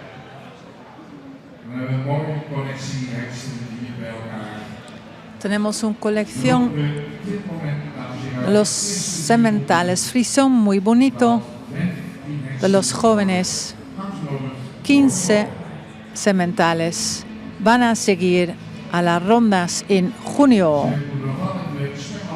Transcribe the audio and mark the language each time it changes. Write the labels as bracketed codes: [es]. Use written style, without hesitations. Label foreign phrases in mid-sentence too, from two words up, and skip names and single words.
[nl] We hebben een mooie collectie hengsten hier bij elkaar. [es] Tenemos una colección de los sementales frisón muy bonito de los jóvenes. 15 sementales van a seguir a las rondas en junio.